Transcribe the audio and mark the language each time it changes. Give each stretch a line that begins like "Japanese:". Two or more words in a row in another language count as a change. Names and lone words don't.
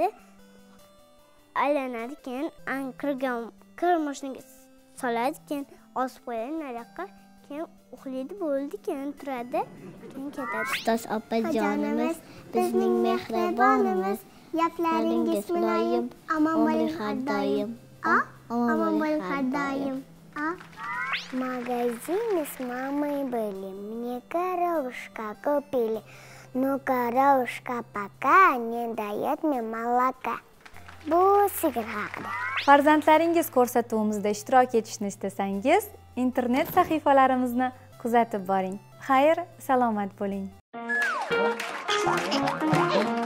Uzbek: Aylanadi, keyin kir mashinaga soladi, keyin osib qo'yadi nariyoqqa, keyin uxlaydi, bo'ldi, keyin turadi, keyin ketadi. Ustoz opajonimiz, bizning mehribonimiz, gaplaringiz muloyim, omon bo'ling har doim. Omon bo'ling har doim.
Russian: Магазине с мамой были, мне коровушка купили. Но коровушка пока не дает мне молока.
Uzbek: Bu sigir haqida. Farzandlaringiz ko'rsatuvimizda ishtirok etishni istasangiz, internet sahifalarimizni kuzatib boring. Xayr, salomat bo'ling.